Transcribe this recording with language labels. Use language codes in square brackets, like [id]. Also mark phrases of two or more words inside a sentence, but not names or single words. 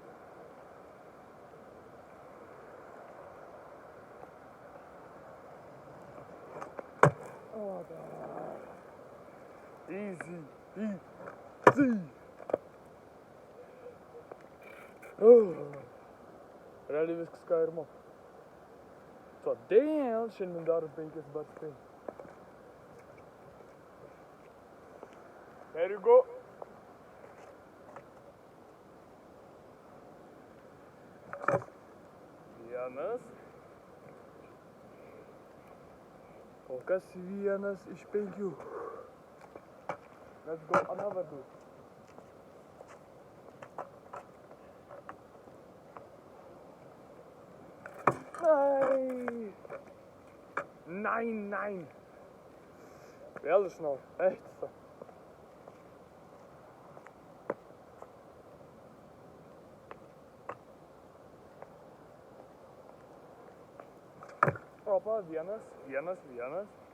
[lt] O, dar. Easy. Realiai viskas ką ir moku. Todėl šiandien darom 5 barspinus. [en] There you go. [lt] Vienas. Kol kas vienas iš 5. [en] Let's go another dude. [lt] Nein. Vėl iš naujo. Echt. Opa, vienas, 2.